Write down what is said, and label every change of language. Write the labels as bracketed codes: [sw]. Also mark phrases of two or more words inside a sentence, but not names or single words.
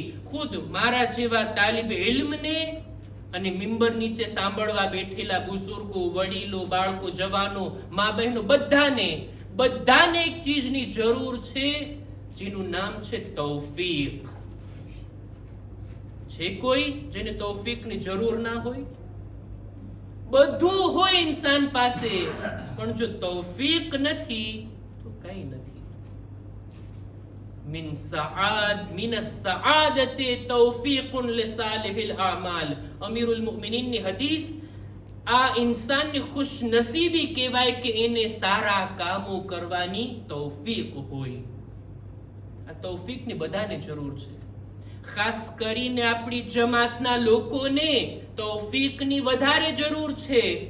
[gu] ખુદ મારા જેવા તાલિબ ઇલ્મને અને મિંબર નીચે સાંભળવા બેઠેલા બુઝુર્ગો, વડીલો, બાળકો, જવાનો, મા બહેનો, બધાને એક ચીજની જરૂર છે જેનું નામ છે તૌફીક. છે કોઈ જેને તૌફીકની જરૂર ના હોય? બધું હોય ઇન્સાન પાસે, પણ જો તૌફીક નથી તો કઈ નથી. [ar] من السعادة توفيق لصالح الأعمال. [gu] અમીરુલ મુમિનીનની હદીસ. આ ઇન્સાનની ખુશનસીબી કહેવાય કે એને સારા કામો કરવાની તૌફીક હોય. આ તૌફીકની બધાને જરૂર છે. ખાસ કરીને આપણી જમાતના લોકોને તૌફીકની વધારે જરૂર છે.